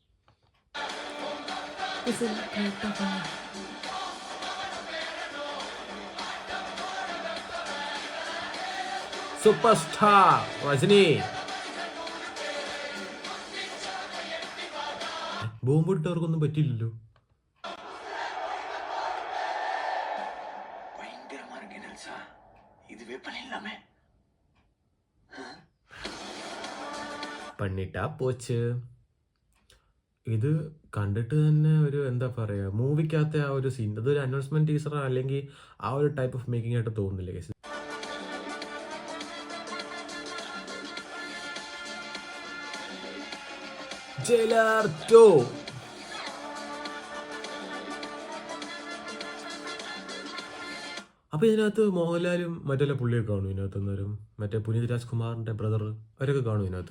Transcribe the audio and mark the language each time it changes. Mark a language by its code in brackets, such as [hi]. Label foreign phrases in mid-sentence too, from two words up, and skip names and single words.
[en] super star [ml] രജനി ബോംബിട്ടവർക്കൊന്നും പറ്റില്ലല്ലോ. [ta] பயங்கரமா இருக்கு நெல்சா, இதுவே பண்ணிடலாமே. பண்ணிட்டா போச்சு. [ml] ഇത് കണ്ടിട്ട് തന്നെ ഒരു എന്താ പറയാ മൂവിക്കകത്തെ ആ ഒരു സീൻ അതൊരു [en] announcement teaser [ml] അല്ലെങ്കിൽ ആ ഒരു [en] type of making [ml] ആയിട്ട് തോന്നുന്നില്ല കേസ്. ജയിലർ 2 അപ്പൊ ഇതിനകത്ത് മോഹൻലാലും മറ്റേ പുള്ളിയൊക്കെ കാണും ഇതിനകത്ത് അന്നേരം മറ്റേ പുനീത് രാജ്കുമാറിന്റെ ബ്രദർ അവരൊക്കെ കാണും ഇതിനകത്ത്.